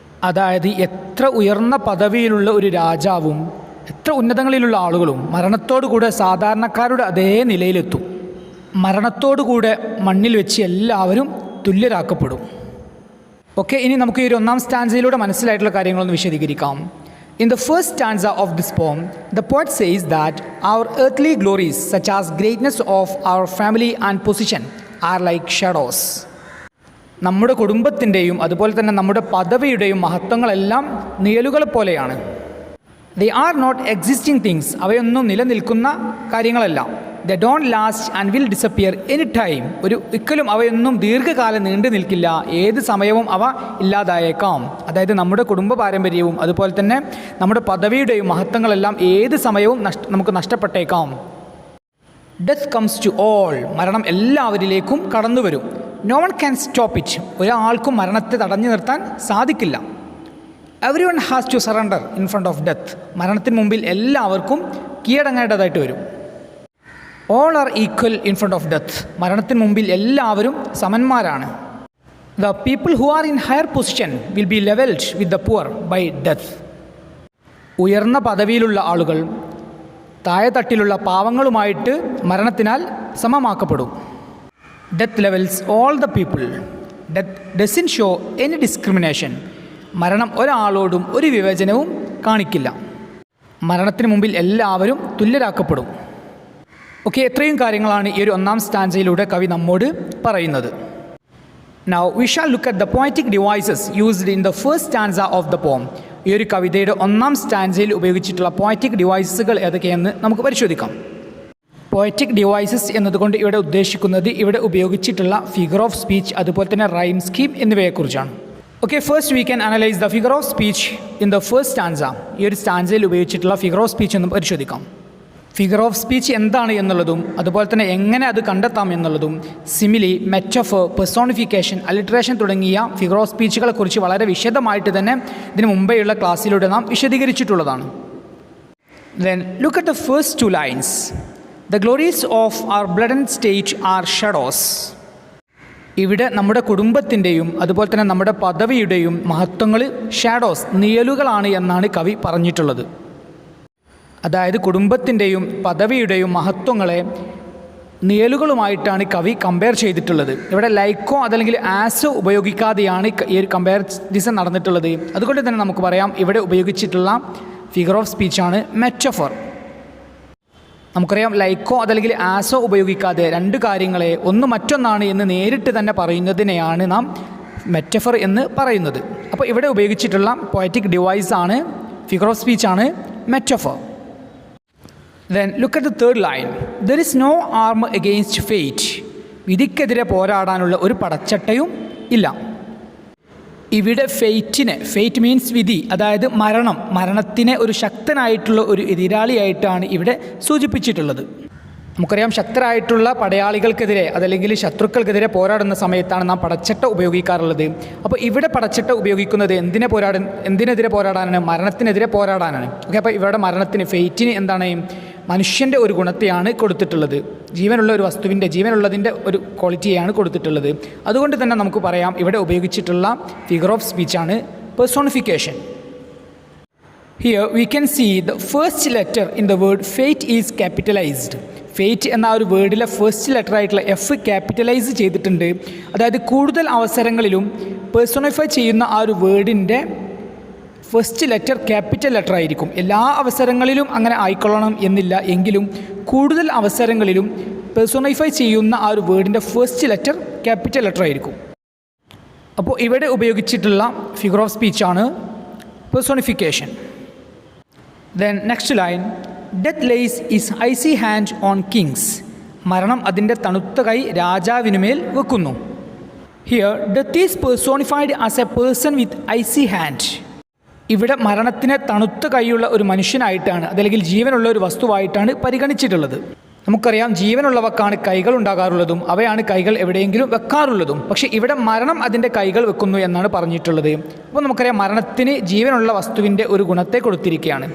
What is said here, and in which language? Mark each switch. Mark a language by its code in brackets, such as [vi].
[ml] അതായത് എത്ര ഉയർന്ന പദവിയിലുള്ള ഒരു രാജാവും എത്ര ഉന്നതങ്ങളിലുള്ള ആളുകളും മരണത്തോടുകൂടെ സാധാരണക്കാരുടെ അതേ നിലയിലെത്തും. മരണത്തോടുകൂടെ മണ്ണിൽ വെച്ച് എല്ലാവരും തുല്യരാക്കപ്പെടും. ഓക്കെ, ഇനി നമുക്ക് ഈ ഒരു 1ാം സ്റ്റാൻസയിലൂടെ മനസ്സിലായിട്ടുള്ള കാര്യങ്ങളൊന്ന് വിശദീകരിക്കാം. [en] In the first stanza of this poem, the poet says that our earthly glories, such as greatness of our family and position, are like shadows. [ml] നമ്മുടെ കുടുംബത്തിൻ്റെയും അതുപോലെ തന്നെ നമ്മുടെ പദവിയുടെയും മഹത്വങ്ങളെല്ലാം നിഴലുകൾ പോലെയാണ്. [en] They are not existing things. [ml] അവയൊന്നും നിലനിൽക്കുന്ന കാര്യങ്ങളല്ല. [en] They don't last and will disappear any time. [ml] ഒരിക്കലും അവയൊന്നും ദീർഘകാലം നീണ്ടു നിൽക്കില്ല. ഏത് സമയവും അവ ഇല്ലാതായേക്കാം. അതായത് നമ്മുടെ കുടുംബ പാരമ്പര്യവും അതുപോലെ തന്നെ നമ്മുടെ പദവിയുടെയും മഹത്വങ്ങളെല്ലാം ഏത് സമയവും നമുക്ക് നഷ്ടപ്പെട്ടേക്കാം. [en] Death comes to all. [ml] മരണം എല്ലാവരിലേക്കും കടന്നു വരും. [en] No one can stop it. [ml] ഒരാൾക്കും മരണത്തെ തടഞ്ഞു നിർത്താൻ സാധിക്കില്ല. [en] Everyone has to surrender in front of death. [ml] മരണത്തിന് മുമ്പിൽ എല്ലാവർക്കും കീഴടങ്ങേണ്ടതായിട്ട് വരും. [en] All are equal in front of death. [ml] മരണത്തിന് മുമ്പിൽ എല്ലാവരും സമന്മാരാണ്. [en] The people who are in higher position will be leveled with the poor by death. [ml] ഉയർന്ന പദവിയിലുള്ള ആളുകൾ താഴെ തട്ടിലുള്ള പാവങ്ങളുമായിട്ട് മരണത്തിനാൽ സമമാക്കപ്പെടും. [en] Death levels all the people. Death doesn't show any discrimination. [ml] മരണം ഒരാളോടും ഒരു വിവേചനവും കാണിക്കില്ല. മരണത്തിന് മുമ്പിൽ എല്ലാവരും തുല്യരാക്കപ്പെടും. ഓക്കെ, എത്രയും കാര്യങ്ങളാണ് ഈ ഒരു 1ാം സ്റ്റാൻസയിലൂടെ കവി നമ്മോട് പറയുന്നത്. [en] Now we shall look at the poetic devices used in the first stanza of the poem. [ml] ഈ ഒരു കവിതയുടെ 1ാം സ്റ്റാൻസയിൽ ഉപയോഗിച്ചിട്ടുള്ള പോയറ്റിക് ഡിവൈസസുകൾ ഏതൊക്കെയെന്ന് നമുക്ക് പരിശോധിക്കാം. പോയറ്റിക് ഡിവൈസസ് എന്നതുകൊണ്ട് ഇവിടെ ഉദ്ദേശിക്കുന്നത് ഇവിടെ ഉപയോഗിച്ചിട്ടുള്ള ഫിഗർ ഓഫ് സ്പീച്ച് അതുപോലെ തന്നെ റൈം സ്കീം എന്നിവയെക്കുറിച്ചാണ്. [en] Okay, first we can analyse the figure of speech in the first stanza. [ml] ഈ ഒരു സ്റ്റാൻസയിൽ ഉപയോഗിച്ചിട്ടുള്ള ഫിഗർ ഓഫ് സ്പീച്ച് എന്ന് പരിശോധിക്കാം. ഫിഗർ ഓഫ് സ്പീച്ച് എന്താണ് എന്നുള്ളതും അതുപോലെ തന്നെ എങ്ങനെ അത് കണ്ടെത്താം എന്നുള്ളതും സിമിലി, മെറ്റഫർ, പെർസോണിഫിക്കേഷൻ, അലിട്രേഷൻ തുടങ്ങിയ ഫിഗർ ഓഫ് സ്പീച്ചുകളെക്കുറിച്ച് വളരെ വിശദമായിട്ട് തന്നെ ഇതിന് മുമ്പേയുള്ള ക്ലാസ്സിലൂടെ നാം വിശദീകരിച്ചിട്ടുള്ളതാണ്. [en] Then look at the first 2 lines. The glories of our blood and state are shadows. [ml] ഇവിടെ നമ്മുടെ കുടുംബത്തിൻ്റെയും അതുപോലെ തന്നെ നമ്മുടെ പദവിയുടെയും മഹത്വങ്ങൾ ഷാഡോസ്, നിഴലുകളാണ് എന്നാണ് കവി പറഞ്ഞിട്ടുള്ളത്. അതായത് കുടുംബത്തിൻ്റെയും പദവിയുടെയും മഹത്വങ്ങളെ നിഴലുകളുമായിട്ടാണ് കവി കമ്പയർ ചെയ്തിട്ടുള്ളത്. ഇവിടെ ലൈക്കോ അതല്ലെങ്കിൽ ആസോ ഉപയോഗിക്കാതെയാണ് ഈ ഒരു കമ്പാരിസൺ നടന്നിട്ടുള്ളത്. അതുകൊണ്ട് തന്നെ നമുക്ക് പറയാം ഇവിടെ ഉപയോഗിച്ചിട്ടുള്ള ഫിഗർ ഓഫ് സ്പീച്ചാണ് മെറ്റഫർ. നമുക്കറിയാം ലൈക്കോ അതല്ലെങ്കിൽ ആസോ ഉപയോഗിക്കാതെ 2 കാര്യങ്ങളെ ഒന്ന് മറ്റൊന്നാണ് എന്ന് നേരിട്ട് തന്നെ പറയുന്നതിനെയാണ് നാം മെറ്റഫർ എന്ന് പറയുന്നത്. അപ്പോൾ ഇവിടെ ഉപയോഗിച്ചിട്ടുള്ള പോയറ്റിക് ഡിവൈസ് ആണ്, figure of സ്പീച്ചാണ് metaphor. [en] Then look at the third line. There is no arm against fate. [ml] വിധിക്കെതിരെ പോരാടാനുള്ള ഒരു പടച്ചട്ടയും ഇല്ല. ഇവിടെ ഫെയ്റ്റ് മീൻസ് വിധി, അതായത് മരണത്തിനെ ഒരു ശക്തനായിട്ടുള്ള ഒരു എതിരാളിയായിട്ടാണ് ഇവിടെ സൂചിപ്പിച്ചിട്ടുള്ളത്. നമുക്കറിയാം, ശക്തരായിട്ടുള്ള പടയാളികൾക്കെതിരെ അതല്ലെങ്കിൽ ശത്രുക്കൾക്കെതിരെ പോരാടുന്ന സമയത്താണ് നാം പടച്ചട്ട ഉപയോഗിക്കാറുള്ളത്. അപ്പോൾ ഇവിടെ പടച്ചട്ട ഉപയോഗിക്കുന്നത് എന്തിനെതിരെ പോരാടാനാണ്? മരണത്തിനെതിരെ പോരാടാനാണ്. ഓക്കെ, അപ്പോൾ ഇവിടെ മരണത്തിന്, ഫെയ്റ്റിന് എന്താണ്? മനുഷ്യൻ്റെ ഒരു ഗുണത്തെയാണ് കൊടുത്തിട്ടുള്ളത്. ജീവനുള്ള ഒരു വസ്തുവിൻ്റെ, ജീവനുള്ളതിൻ്റെ ഒരു ക്വാളിറ്റിയാണ് കൊടുത്തിട്ടുള്ളത്. അതുകൊണ്ട് തന്നെ നമുക്ക് പറയാം ഇവിടെ ഉപയോഗിച്ചിട്ടുള്ള figure of സ്പീച്ചാണ് personification. [en] Here we can see the first letter in the word fate is capitalized. [ml] Fate എന്ന ആ ഒരു വേർഡിലെ ഫസ്റ്റ് ലെറ്റർ ആയിട്ടുള്ള എഫ് ക്യാപിറ്റലൈസ് ചെയ്തിട്ടുണ്ട്. അതായത് കൂടുതൽ അവസരങ്ങളിലും പേഴ്സോണിഫൈ ചെയ്യുന്ന ആ ഒരു വേർഡിൻ്റെ ഫസ്റ്റ് ലെറ്റർ ക്യാപിറ്റൽ ലെറ്റർ ആയിരിക്കും. എല്ലാ അവസരങ്ങളിലും അങ്ങനെ ആയിക്കൊള്ളണം എന്നില്ല, എങ്കിലും കൂടുതൽ അവസരങ്ങളിലും പേഴ്സോണിഫൈ ചെയ്യുന്ന ആ ഒരു വേർഡിൻ്റെ ഫസ്റ്റ് ലെറ്റർ ക്യാപിറ്റൽ ലെറ്റർ ആയിരിക്കും. അപ്പോൾ ഇവിടെ ഉപയോഗിച്ചിട്ടുള്ള figure of സ്പീച്ചാണ് personification. [en] Then next line, death lays his icy hand on kings. [ml] മരണം അതിൻ്റെ തണുത്ത കൈ രാജാവിനുമേൽ വെക്കുന്നു. [en] Here death is personified as a person with icy hand. [ml] ഇവിടെ മരണത്തിനെ തണുത്ത കൈയുള്ള ഒരു മനുഷ്യനായിട്ടാണ്, അതല്ലെങ്കിൽ ജീവനുള്ള ഒരു വസ്തുവായിട്ടാണ് പരിഗണിച്ചിട്ടുള്ളത്. നമുക്കറിയാം, ജീവനുള്ളവക്കാണ് കൈകൾ ഉണ്ടാകാറുള്ളതും അവയാണ് കൈകൾ എവിടെയെങ്കിലും വെക്കാറുള്ളതും. പക്ഷേ ഇവിടെ മരണം അതിൻ്റെ കൈകൾ വെക്കുന്നു എന്നാണ് പറഞ്ഞിട്ടുള്ളത്. അപ്പോൾ നമുക്കറിയാം, മരണത്തിന് ജീവനുള്ള വസ്തുവിൻ്റെ ഒരു ഗുണത്തെ കൊടുത്തിരിക്കുകയാണ്.